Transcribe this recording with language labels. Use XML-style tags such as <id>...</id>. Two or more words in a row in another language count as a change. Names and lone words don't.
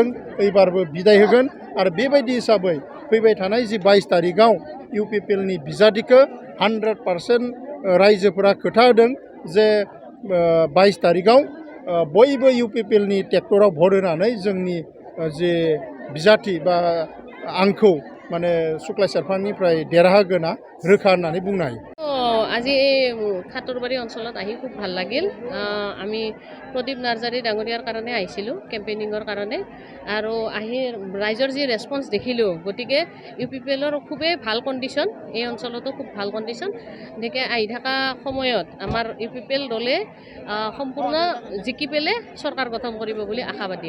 <brx>एबारबो बिदाय होगोन आरो बेबायदि हिसाबै फैबाय थानाय जि 22 तारिखाव UPPLनि बिजाथिखौ 100% रायजोफोरा खोथा होदों जे 22 तारिखाव बयबो UPPLनि ट्रेक्टराव भट होनानै जोंनि जे बिजाथि बा आंखौ माने सुक्लाय सेरफांनिफ्राय देरहागोना रोखा होननानै बुंनो हायो।</brx> <as>আজি খাতৰবাৰী অঞ্চলত আহি খুব ভাল লাগিল। আমি প্ৰদীপ নাৰ্জাৰী ডাঙৰীয়াৰ কাৰণে আহিছিলোঁ কেম্পেইনিঙৰ কাৰণে আৰু আহি ৰাইজৰ যি ৰেছপন্স দেখিলোঁ গতিকে UPPLৰ খুবেই ভাল কণ্ডিশ্যন এই অঞ্চলতো খুব ভাল কণ্ডিশ্যন গতিকে আহি থকা সময়ত আমাৰ UPPL দলে সম্পূৰ্ণ জিকি পেলাই চৰকাৰ গঠন কৰিব বুলি আশাবাদী।</as>